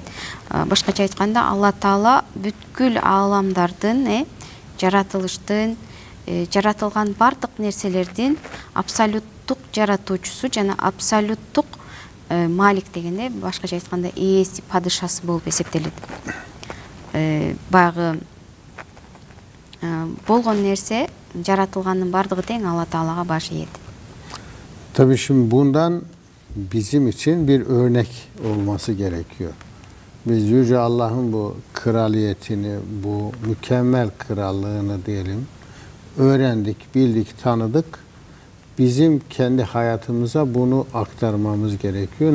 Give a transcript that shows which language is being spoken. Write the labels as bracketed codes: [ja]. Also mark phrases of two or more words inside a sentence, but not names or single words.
[ky] Башкача айтканда Алла Таала бүткүл ааламдардын, жаратылыштын, жаратылган бардык нерселердин абсолюттук жаратуучусу жана абсолюттук Малик дегенде башкача айтканда ээси, падышасы болуп эсептелет. Баягы болгон нерсе, жаратылгандын бардыгы тең Алла Таалага баш ийет. [tr] Tabii şimdi bundan bizim için bir örnek olması gerekiyor. Biz Yüce Allah'ın bu kraliyetini, bu mükemmel krallığını diyelim, öğrendik, bildik, tanıdık. Bizim kendi hayatımıza bunu aktarmamız gerekiyor.